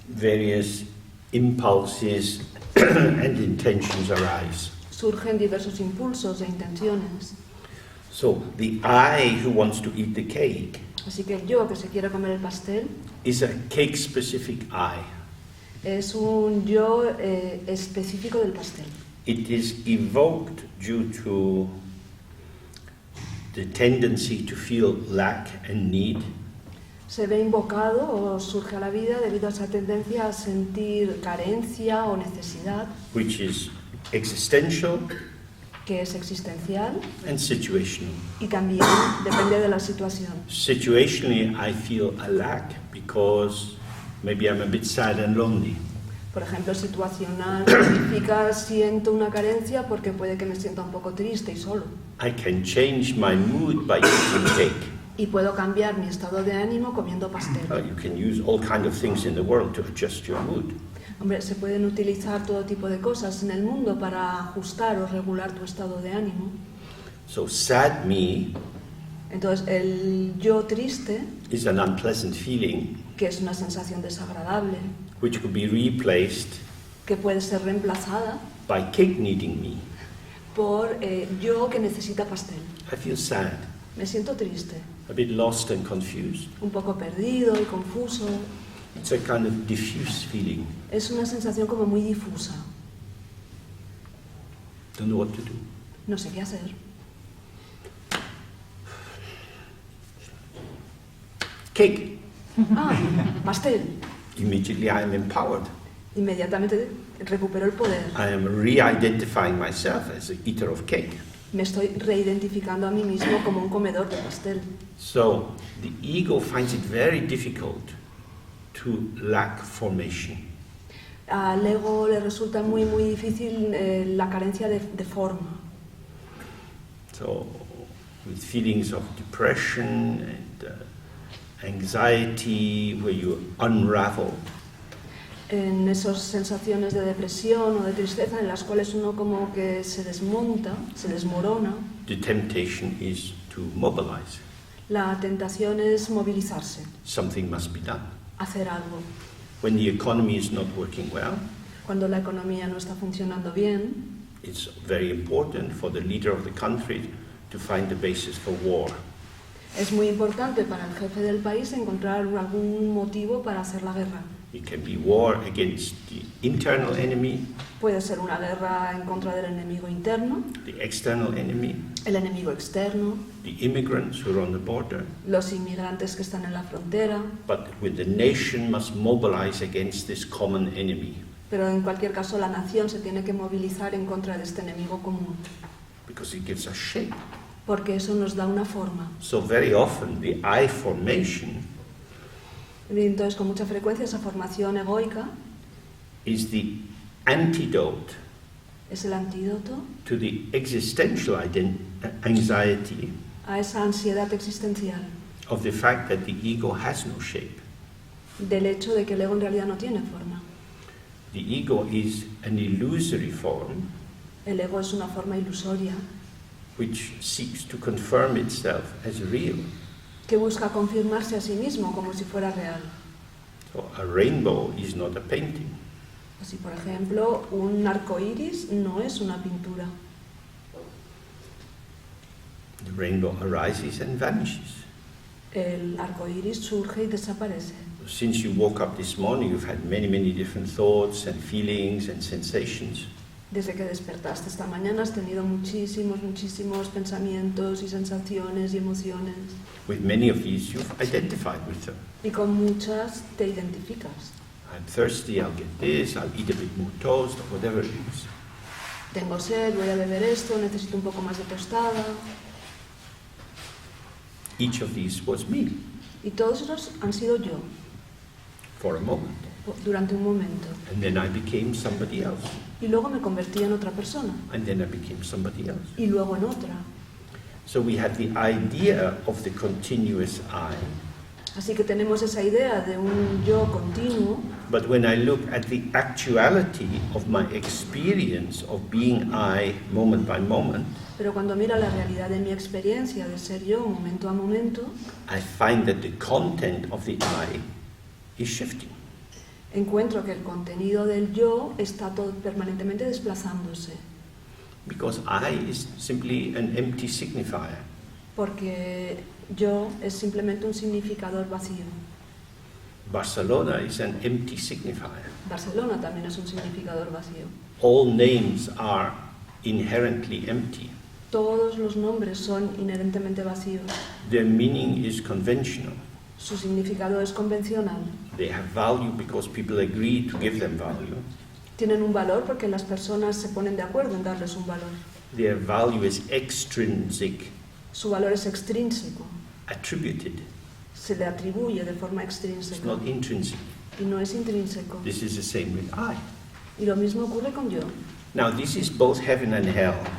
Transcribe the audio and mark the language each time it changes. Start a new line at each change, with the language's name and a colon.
English: various impulses and intentions arise.
Spanish: surgen diversos impulsos e intenciones.
English: So the I who wants to eat the cake
Spanish: Así que el yo que se quiere comer el pastel
English: is a cake-specific I.
Spanish: es un yo específico del pastel.
English: It is evoked due to the tendency to feel lack and need,
Spanish: Se ve invocado o surge a la vida debido a esa tendencia a sentir carencia o necesidad,
English: which is existential
Spanish: que es existencial
English: and situational.
Spanish: y también depende de la situación.
English: Situationally, I feel a lack because maybe I'm a bit sad and lonely.
Spanish: Por ejemplo, situacional significa siento una carencia porque puede que me sienta un poco triste y solo.
English: I can change my mood by eating cake.
Spanish: Y puedo cambiar mi estado de ánimo comiendo pastel.
English: You can use all kinds of things in the world to adjust your mood.
Spanish: Hombre, se pueden utilizar todo tipo de cosas en el mundo para ajustar o regular tu estado de ánimo.
English: So sad me
Spanish: Entonces, el yo triste,
English: is an unpleasant feeling
Spanish: que es una sensación desagradable,
English: which could be replaced
Spanish: que puede ser reemplazada
English: by cake needing me.
Spanish: por yo que necesita pastel.
English: I feel sad,
Spanish: Me siento triste,
English: a bit lost and confused.
Spanish: un poco perdido y confuso.
English: It's a kind of diffuse feeling.
Spanish: Es una sensación como muy difusa.
English: Don't know what to do.
Spanish: No sé qué hacer.
English: Cake.
Spanish: Ah, pastel.
English: Immediately I am empowered.
Spanish: Inmediatamente recupero el poder.
English: I am re-identifying myself as an eater of cake.
Spanish: Me estoy reidentificando a mí mismo como un comedor de pastel.
English: So the ego finds it very difficult to lack formation.
Spanish: Al ego le resulta muy difícil la carencia de forma.
English: So with feelings of depression and anxiety where you unravel,
Spanish: En esas sensaciones de depresión o de tristeza en las cuales uno como que se desmonta, se desmorona,
English: the temptation is to mobilize.
Spanish: la tentación es movilizarse,
English: Something must be done.
Spanish: hacer algo.
English: When the economy is not working well,
Spanish: Cuando la economía no está funcionando bien,
English: it's very important for the leader of the country to find the basis for war.
Spanish: Es muy importante para el jefe del país encontrar algún motivo para hacer la guerra.
English: It can be war against the internal enemy,
Spanish: Puede ser una guerra en contra del enemigo interno,
English: the external enemy,
Spanish: el enemigo externo,
English: the immigrants who are on the border.
Spanish: los inmigrantes que están en la frontera,
English: But when the nation must mobilize against this common enemy,
Spanish: pero en cualquier caso la nación se tiene que movilizar en contra de este enemigo común,
English: because it gives us shape.
Spanish: porque eso nos da una forma.
English: So very often the I formation
Spanish: Y entonces, con mucha frecuencia, esa formación egoica
English: is the antidote
Spanish: es el antídoto
English: to the existential anxiety
Spanish: a esa ansiedad existencial,
English: of the fact that the ego has no shape.
Spanish: del hecho de que el ego en realidad no tiene forma.
English: The ego is an illusory form
Spanish: El ego es una forma ilusoria
English: which seeks to confirm itself as real.
Spanish: que busca confirmarse a sí mismo como si fuera real.
English: So a rainbow is not a painting.
Spanish: Así, por ejemplo, un arco iris no es una pintura.
English: The rainbow arises and vanishes.
Spanish: El arco iris surge y desaparece.
English: Since you woke up this morning, you've had many different thoughts and feelings and sensations.
Spanish: Desde que despertaste esta mañana has tenido muchísimos pensamientos y sensaciones y emociones.
English: With many of these, you've identified with them.
Spanish: Y con muchas te identificas.
English: I'm thirsty, I'll get this, I'll eat a bit more toast, or whatever it is.
Spanish: Tengo sed, voy a beber esto, necesito un poco más de tostada.
English: Each of these was me
Spanish: Y todos esos han sido yo,
English: for a moment.
Spanish: durante un momento.
English: And then I became somebody else.
Spanish: Y luego me convertí en otra persona.
English: And then I became somebody else.
Spanish: Y luego en otra.
English: So we have the idea of the continuous I.
Spanish: Así que tenemos esa idea de un yo continuo,
English: But when I look at the actuality of my experience of being I moment by moment,
Spanish: pero cuando mira la realidad de mi experiencia de ser yo momento a momento,
English: I find that the content of the I is shifting.
Spanish: encuentro que el contenido del yo está todo permanentemente desplazándose,
English: Because I is simply an empty signifier.
Spanish: porque yo es simplemente un significador vacío.
English: Barcelona is an empty signifier.
Spanish: Barcelona también es un significador vacío.
English: All names are inherently empty.
Spanish: Todos los nombres son inherentemente vacíos.
English: Their meaning is conventional.
Spanish: Su significado es convencional.
English: They have value because people agree to give them value.
Spanish: Tienen un valor porque las personas se ponen de acuerdo en darles un valor.
English: Their value is extrinsic,
Spanish: Su valor es extrínseco.
English: attributed.
Spanish: Se le atribuye de forma
English: It's
Spanish: extrínseca
English: not intrinsic.
Spanish: y no es intrínseco.
English: This is the same with I.
Spanish: Y lo mismo ocurre con yo.
English: Now, this is both heaven and hell.